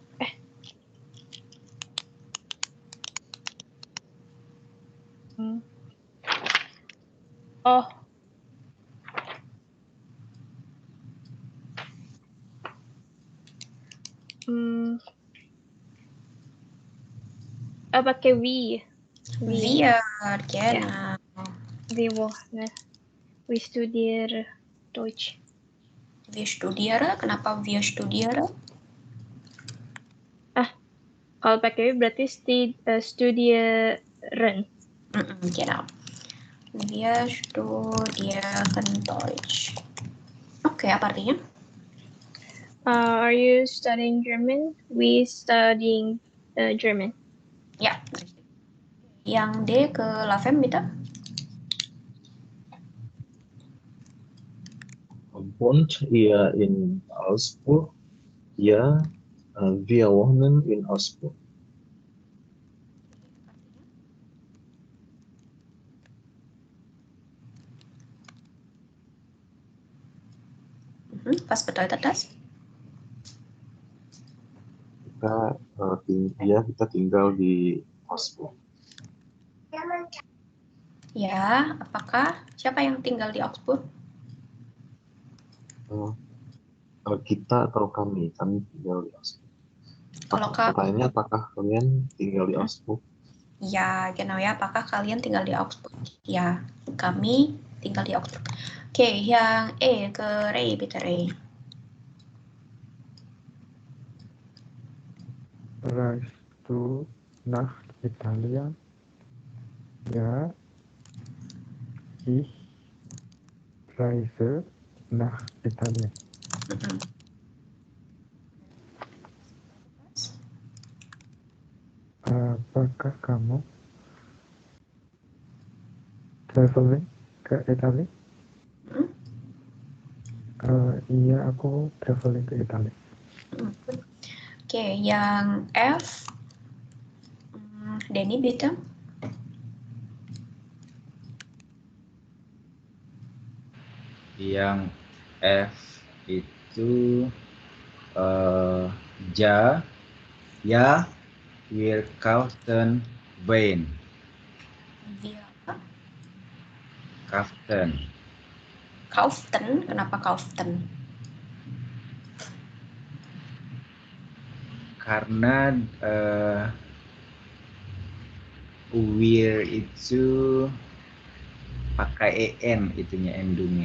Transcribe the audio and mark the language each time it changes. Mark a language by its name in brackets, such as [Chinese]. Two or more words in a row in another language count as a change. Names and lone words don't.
[Indonesian] Oh. Pakai we. [German] Wir, genau. We studiere Deutsch. Wir studiere, [Indonesian] kenapa [German] wir studiere? Kalau pakai we berarti studieren. Genau. Wir studieren Deutsch. [Indonesian] Oke, apa artinya? [English] Are you studying German? We studying German. [Indonesian] Ya. Yang D ke Lavem, bitte. [German] Wohnt ihr in Augsburg? Ja, wir wohnen in Augsburg. Was bedeutet das? [Indonesian] Kita tinggal di Augsburg. Ya, apakah siapa yang tinggal di Augsburg? Kita atau kami tinggal di Augsburg. Kalau pertanyaannya apakah kalian tinggal di Augsburg? Ya, genau ya. Apakah kalian tinggal di Augsburg? Ya, kami tinggal di Augsburg. Oke, yang E ke Ray, bitte Ray. [German] Reist du nach Italien? Ja, ich reise nach Italien. [Indonesian] Apakah kamu traveling ke Italia? Iya, aku traveling ke Italia. Oke, yang F, Denny bitte. Yang F itu ja, ya, [German] wir kaufen Wein. Wir Kaufen. kauften, [Indonesian] kenapa kauften? Karena wir itu pakai en itunya endungnya.